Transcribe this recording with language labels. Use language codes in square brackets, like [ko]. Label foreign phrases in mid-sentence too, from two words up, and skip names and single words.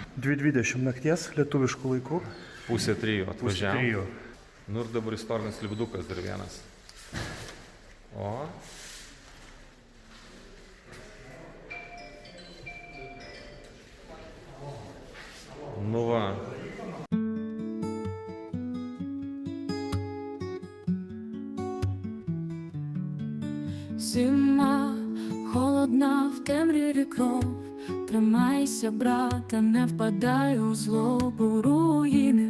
[lt] 2:20 nakties, lietuviškų laikų. 2:30 atvažiavom. Nu ir dabar istorinis lipdukas dar vienas. O. Nu va. [uk] Зима, холодна, в темряві кров. Тримайся, брате, не впадай у злобу, руїни.